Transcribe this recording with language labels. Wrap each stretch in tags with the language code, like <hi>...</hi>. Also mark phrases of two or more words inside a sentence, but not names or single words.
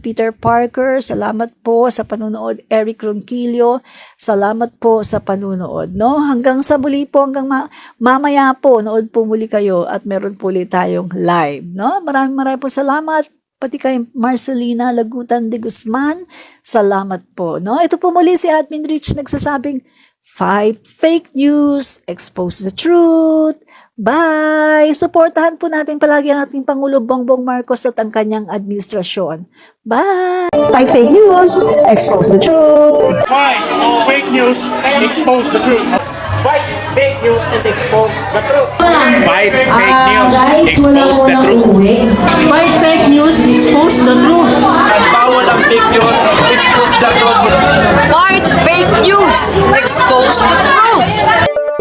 <tl>Peter Parker, salamat po sa panunood. Eric Ronquillo, salamat po sa panunood, no? Hanggang sa muli po, hanggang mamaya po, nood po muli kayo at meron po ulit tayong live, no? Maraming po salamat. Pati kay Marcelina Lagutan de Guzman, salamat po, no? Ito po muli si Admin Rich nagsasabing,</tl> <en>fight fake news, expose the truth. Bye!</en> <tl>Suportahan po natin palagi ang ating Pangulo Bongbong Marcos at ang kanyang administrasyon.</tl> <en>Bye! Fight fake news, expose the truth. Fight fake news, expose the truth. Fight fake news and expose the truth. Fight fake news, expose the truth. Fight fake news, expose the truth.</en> <tl>At bawal ang</tl> <en>fake news, expose the truth. Fight fake news. Expose the truth.</en>